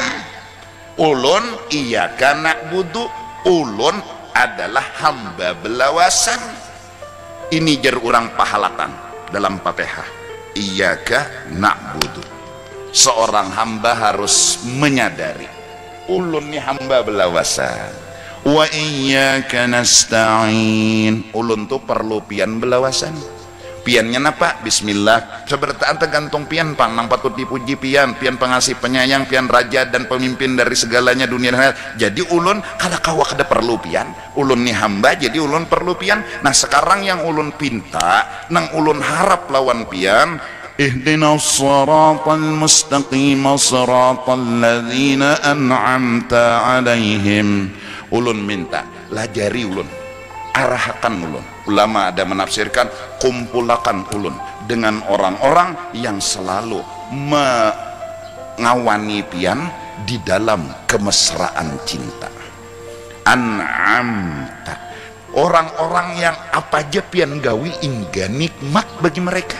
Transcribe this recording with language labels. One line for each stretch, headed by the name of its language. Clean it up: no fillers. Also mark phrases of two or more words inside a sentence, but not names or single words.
Arabic: Ulun إياك نعبد.
Banjar: Ulun adalah hamba belawasan. Ini jar urang pahalatan dalam Fatihah.
Arabic: إياك نعبد.
Banjar: Seorang hamba harus menyadari ulun ni hamba belawasan.
Arabic: وإياك نستعين.
Banjar: Ulun tuh perlu pian belawasan. Piannya napa? Bismillah. Sebertaan tergantung pian pang nang patut dipuji pian, pian pengasih penyayang, pian raja dan pemimpin dari segalanya dunia dan akhirat. Jadi ulun kada kawa kada perlu pian. Ulun ni hamba jadi ulun perlu pian. Nah sekarang yang ulun pinta nang ulun harap lawan pian,
Arabic: اهدنا الصراط المستقيم صراط الذين أنعمت عليهم.
Banjar: Ulun minta lajari ulun, arahkan ulun. Ulama ada menafsirkan kumpulakan ulun dengan orang-orang yang selalu mengawani pian di dalam kemesraan cinta. An'amta, orang-orang yang apa aja pian gawi hingga nikmat bagi mereka.